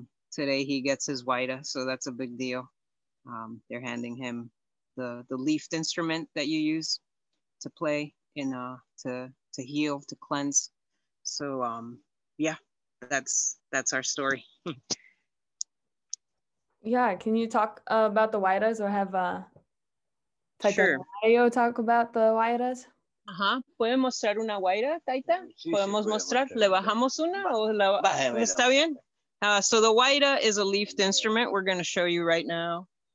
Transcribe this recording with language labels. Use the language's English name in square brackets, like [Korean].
[English] Today he gets his Waida, so that's a big deal. They're handing him the leafed instrument that you use to play to heal, to cleanse. So yeah, that's our story. Yeah, can you talk about the Waidas, or have Taita Reinerio talk about the Waidas? [Spanish] Ajá, ¿puede mostrar una Waida, Taita? ¿Podemos mostrar? ¿Le bajamos una o está bien? [English] So the Waida is a leafed instrument we're going to show you right now.